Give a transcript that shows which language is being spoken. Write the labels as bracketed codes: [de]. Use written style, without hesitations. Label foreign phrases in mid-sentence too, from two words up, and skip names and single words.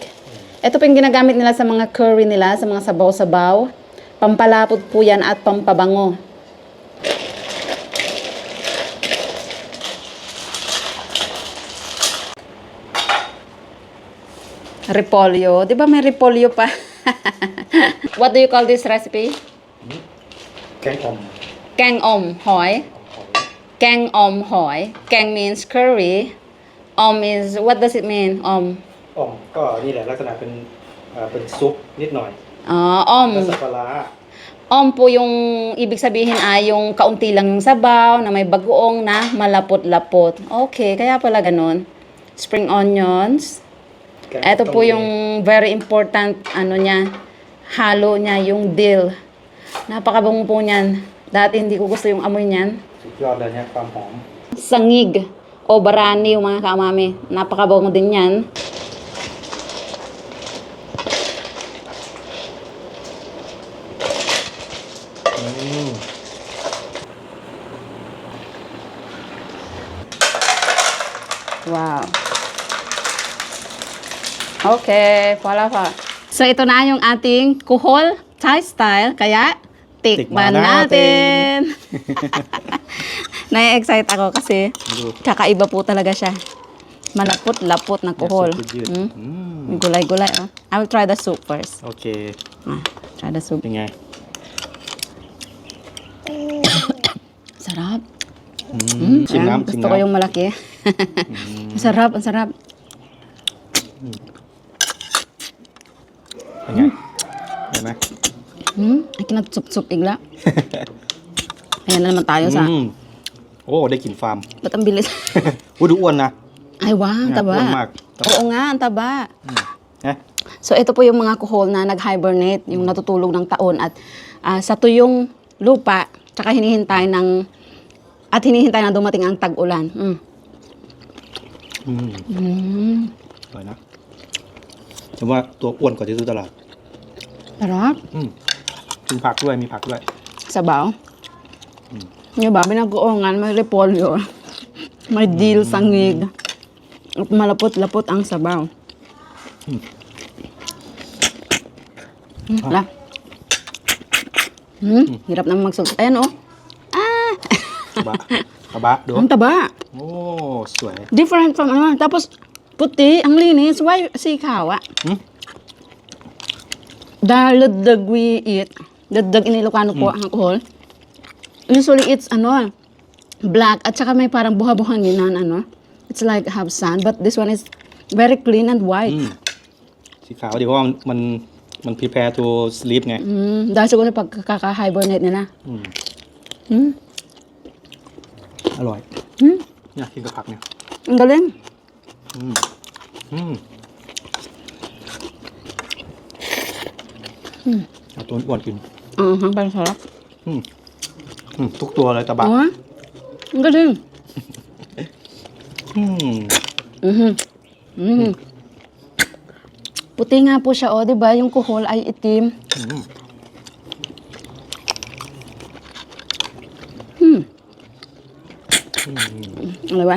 [tl] Ito po yung ginagamit nila sa mga curry nila, sa mga sabaw-sabaw. Pampalapot po yan at pampabango. Repolyo. Di ba may repolyo pa? [en] What do you call this recipe? [th] Keng om. Keng om hoy. Keng om hoy. [en] Keng means curry. Om is, what does it mean? [th] Om. อ่อมก็นี่แหละลักษณะเป็นซุปนิดหน่อย Om. แล้วสับปะรด [tl] Om po yung ibig sabihin ay yung kaunti lang yung sabaw na may bagoong na malapot-lapot. Okay, kaya pala ganun. [en] Spring onions. [tl] Ito po yung [en] very important [tl] ano niya, halo niya, yung dill. Napakabango po niyan. Dati hindi ko gusto yung amoy niyan. [th] สุดยอดเลยเนี่ยความหอม [tl] Sangig o barani yung mga kamami. Napakabango din yan. Wow. Okay, wala pa. So, ito na yung ating kuhol [en] Thai style. [tl] Kaya, tikman natin. Nai-excite ako kasi kakaiba po talaga siya. Malapot-lapot na kuhol. May gulay-gulay. Oh. [en] I will try the soup first. [th] โอเค [en] Try the soup. [th] เป็นไง [tl] Sarap. [th] ชิม [tl] Ayan, [th] น้ำชิม [tl] gusto ko [th] น้ำ [tl] yung malaki. Ang sarap, ang sarap. [th] เป็นไงเห็นไหม [tl] Ay, kinagsup-sup igla. Ayan na naman tayo sa... [th] โอ้ได้กลิ่นฟาร์ม [tl] Ba't ang bilis? [th] อุ้ยดูอ้วนนะ [tl] Ay, wow, ang [th] อ้วน [tl] taba. [th] มาก [tl] Oo nga, ang taba. [th] นะ [tl] So, ito po yung mga kuhol na nag-hibernate, yung natutulog ng taon at sa tuyong lupa, tsaka hinihintay na dumating ang tag-ulan. [th] อร่อยนะแต่ว่าตัวอ้วนกว่าที่ซื้อตลาด [tl] Sarap. [th] กินผักด้วยมีผักด้วย [tl] Sabaw. Yung ba, binagoongan, may repolyo, may dill, sangig, at malapot-lapot ang sabaw. Wala. Hirap naman magsulot. Ayan, oh. [th] กระบะกระบะดู [tl] Ang taba. [th] โอ้สวย [en] Different from [tl] ano. Tapos, puti, ang linis. Why sikaw, ah? Dahil laddag [en] we eat. Laddag in Ilocano po ang alcohol. Usually, it's ano, black. [tl] At saka may parang buha-buhanginan, ano. [en] It's like have sand. But this one is very clean and white. [th] สีขาวดีเพราะว่ามัน [en] prepare to sleep [th] ไง [tl] Dahil siguro pagkaka-hibernate nila. [th] อร่อยเนี่ยกินกับผักเนี่ย [tl] Ang galing. [th] เอาตัวอ้วนกิน [tl] Parang sarap. [th] ทุกตัวเลยตะบะ [tl] Oo. Ang galing. Puti nga po siya, oh, 'di ba? Yung kuhol ay itim. Ano ba?